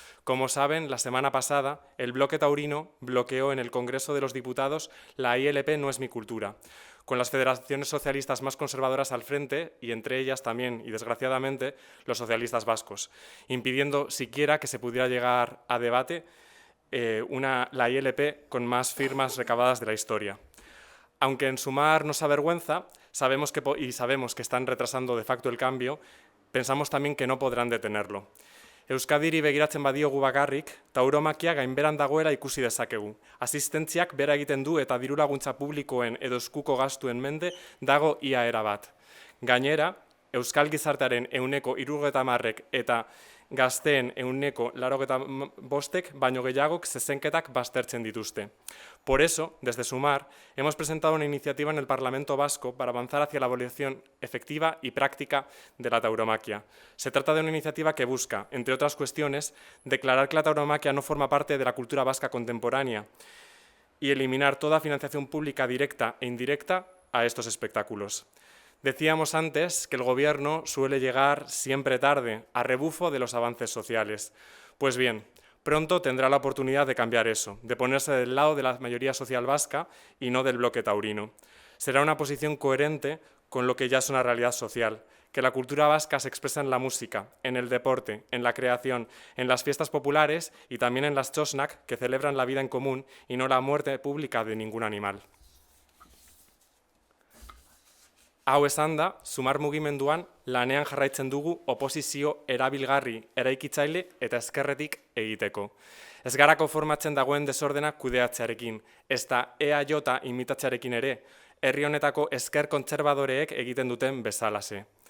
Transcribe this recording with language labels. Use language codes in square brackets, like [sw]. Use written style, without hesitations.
[es] Como saben, la semana pasada, el bloque taurino bloqueó en el Congreso de los Diputados la ILP No es mi cultura, con las federaciones socialistas más conservadoras al frente, y entre ellas también, y desgraciadamente, los socialistas vascos, impidiendo siquiera que se pudiera llegar a debate la ILP con más firmas recabadas de la historia. Aunque en Sumar nos avergüenza, sabemos que están retrasando de facto el cambio, pensamos también que no podrán detenerlo. [eu] Euskadiri begiratzen badiogu bakarrik, tauromakia gainberan dagoela ikusi dezakegu. Asistentziak bera egiten du eta dirulaguntza publikoen edo eskuko gastuen mende dago ia erabat. Gainera, Euskal gizartearen 70% eta gazteen 85% baino gehiagok zezenketak baztertzen dituzte. [es] Por eso, desde Sumar, hemos presentado una iniciativa en el Parlamento Vasco para avanzar hacia la abolición efectiva y práctica de la tauromaquia. Se trata de una iniciativa que busca, entre otras cuestiones, declarar que la tauromaquia no forma parte de la cultura vasca contemporánea y eliminar toda financiación pública directa e indirecta a estos espectáculos. Decíamos antes que el Gobierno suele llegar siempre tarde, a rebufo de los avances sociales. Pues bien, Pronto tendrá la oportunidad de cambiar eso, de ponerse del lado de la mayoría social vasca y no del bloque taurino. Será una posición coherente con lo que ya es una realidad social, que la cultura vasca se expresa en la música, en el deporte, en la creación, en las fiestas populares y también en las txosnak, que celebran la vida en común y no la muerte pública de ningún animal. [eu] Hau esan da, Sumar mugimenduan lanean jarraitzen dugu oposizio erabilgarri, eraikitzaile eta ezkerretik egiteko. Ez gara konformatzen dagoen desordenak kudeatzearekin, ez da EAJ imitatzearekin ere, herri honetako ezker kontserbadoreek egiten duten bezalase.